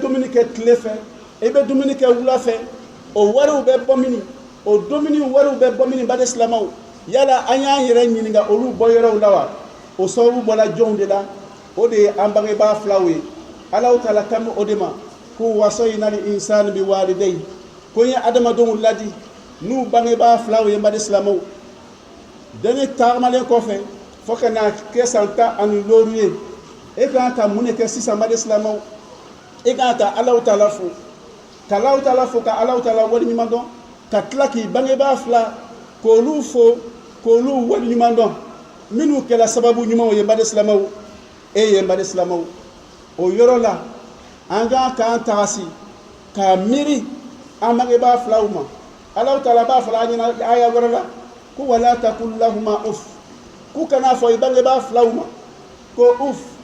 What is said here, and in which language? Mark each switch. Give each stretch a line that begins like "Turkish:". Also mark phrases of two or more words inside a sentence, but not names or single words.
Bambara: dumuni kɛ tile fɛ i bɛ dumuni kɛ wula fɛ o wariw bɛ bɔ mini o dumuni wariw bɛ bɔ mini bade silamɛw yala an y'an yɛrɛ ɲininka olu bɔyɔrɔw la wa o sababu bɔla jɔnw de la o de ye an bangebaa filaw ye Allahu taala kan o de ma ko
Arabic: وصينا الإنسان بوالديه
Bambara: ko n ye adamadenw ladi n'u bangebaa filaw ye bade silamɛw deni tagamalen kɔfɛ fo ka na kɛ san 16 ye e kan ka mun de kɛ sisan bade silamɛw e kan ka Allahu taala fo ka Allahu taala fo ka Allahu taala waleɲuman dɔn ka tila k'i bangebaa fila k'olu fo k'olu waleɲuman dɔn minnu kɛla sababu ɲumanw ye bade silamɛw e ye bade silamɛw o yɔrɔ la an kan k'an tagasi k'a miiri an bangebaa filaw ma Allahu taala b'a fɔ an ɲɛna aya wɛrɛ la ko
Arabic: ولا تقل لهما أف
Bambara: k'u kana fɔ i bangebaa filaw ma ko uff